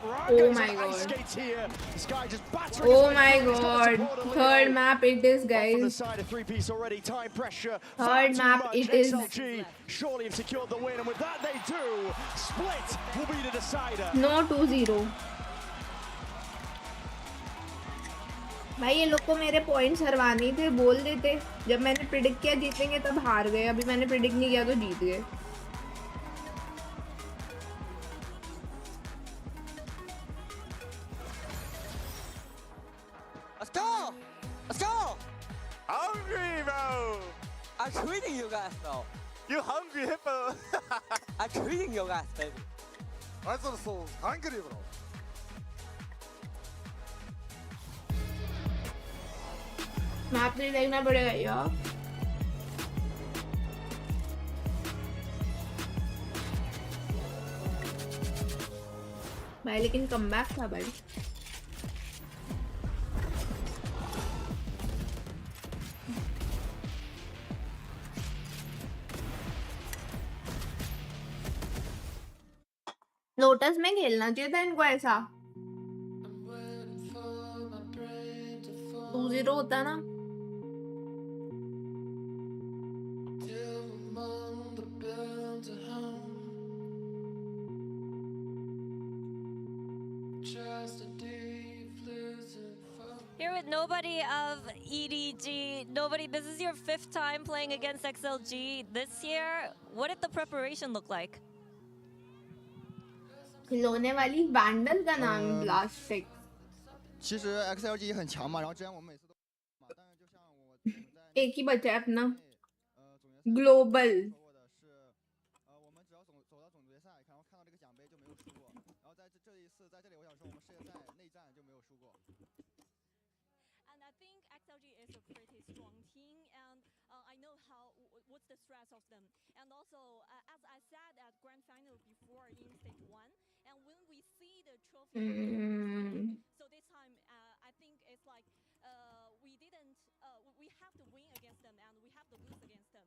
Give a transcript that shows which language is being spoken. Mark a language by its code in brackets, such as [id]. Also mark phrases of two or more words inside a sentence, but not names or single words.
[en] Oh my god. Skates here. This guy just battering. Oh my god. Third map it is, guys. On the side, a 3-piece already. Time pressure. Third map it is. XLG surely have secured the win, and with that they do. Split will be the decider. No 2-0. [hi] भाई ये लोग को मेरे पॉइंट्स हरवाने थे, बोल देते. जब मैंने प्रेडिक्ट किया जीतेंगे तब हार गए. अभी मैंने प्रेडिक्ट नहीं किया तो जीत गए. [en] Let's go! Let's go! Hungry, bro! I'm treating you guys, though. You hungry, hippo? I'm treating you guys, baby. I'm so hungry, bro. [hi] मैप नहीं देखना पड़ेगा यार। भाई लेकिन कमबैक था भाई। लोटस में खेलना चाहिए था इनको ऐसा। 2-0 होता ना। [en] Here with nobody of EDG, nobody. This is your 5th time playing against XLG this year. What did the preparation look like? [hi] खिलौने वाली वैंडल का नाम ब्लास्टिक। [zh] 其实 XLG 很强嘛，然后之前我们每次都嘛，但是就像我 [hi] एक ही बचा है अपना ग्लोबल। [zh] 我们只要走到总决赛，然后看到这个奖杯就没有输过。然后在这一次在这里，我想说我们世界赛内战就没有输过。 [en] And I think XLG is a pretty strong team, and I know what's the stress of them. And also, as I said at grand final before in stage 1, and when we see the trophy, so this time I think it's like we didn't, we have to win against them and we have to lose against them.